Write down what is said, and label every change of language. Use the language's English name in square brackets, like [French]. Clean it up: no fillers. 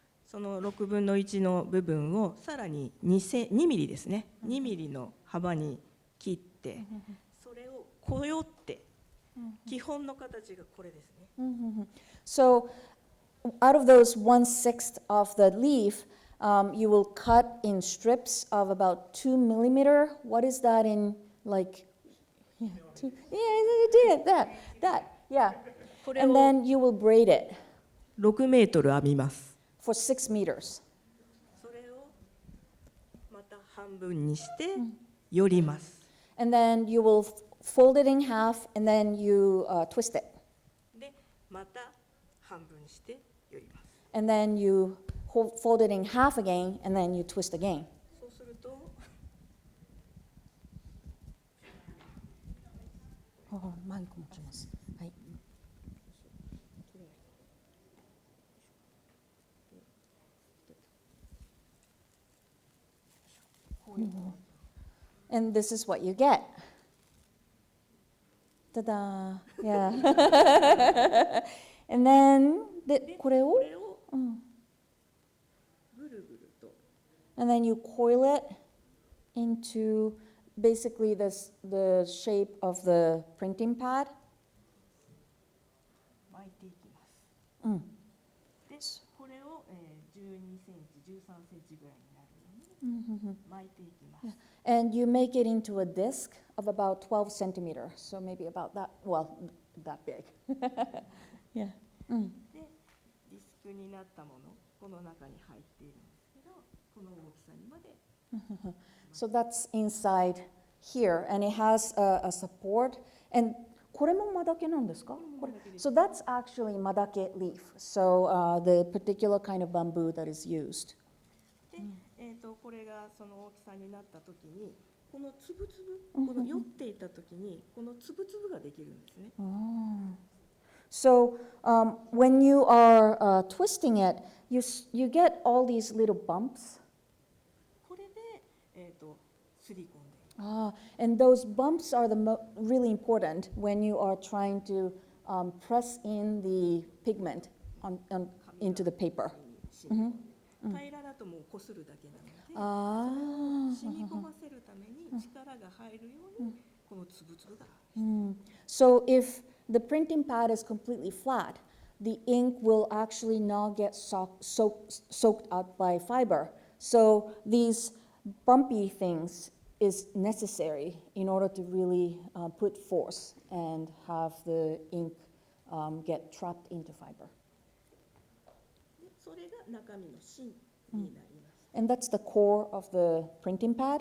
[Japanese] その6分の1の部分をさらに2ミリですね。 2ミリの幅に切って、それをこよって、基本の形がこれですね。 [English] So out of those 1/6 of the leaf, you will cut in strips of about 2 millimeter. What is that in like? Yeah, that. Yeah. And then you will braid it. [Japanese] 6メートル編みます。 [English] For 6 meters. [Japanese] それをまた半分にしてよります。 [English] And then you will fold it in half, and then you twist it. [Japanese] で、また半分にしてよります。 [English] And then you fold it in half again, and then you twist again. [Japanese] そうすると、マイク持ちます。はい。 [English] And this is what you get. Ta-da! Yeah. And then, [Japanese] これをぐるぐると。 [English] And then you coil it into basically the shape of the printing pad. [Japanese] 巻いていきます。で、これを12センチ、13センチぐらいになるように巻いていきます。 [English] And you make it into a disc of about 12 centimeters, so maybe about that, well, that big. Yeah. [Japanese] で、ディスクになったもの、この中に入っているんですけど、この大きさにまで。 [English] So that's inside here, and it has a support. And [Japanese] これもmadakeなんですか？ [English] So that's actually madake leaf. So the particular kind of bamboo that is used. [Japanese] で、これがその大きさになったときに、このつぶつぶ、この酔っていたときに、このつぶつぶができるんですね。 [English] So when you are twisting it, you get all these little bumps. [Japanese] これで、すり込んで。 [English] And those bumps are really important when you are trying to press in the pigment into the paper. [Japanese] 平らだともうこするだけなので、染み込ませるために力が入るようにこのつぶつぶが。 [English] So if the printing pad is completely flat, the ink will actually not get soaked up by fiber. So these bumpy things is necessary in order to really put force and have the ink get trapped into fiber. [Japanese] でそれが中身の芯になります。 [English] And that's the core of the printing pad.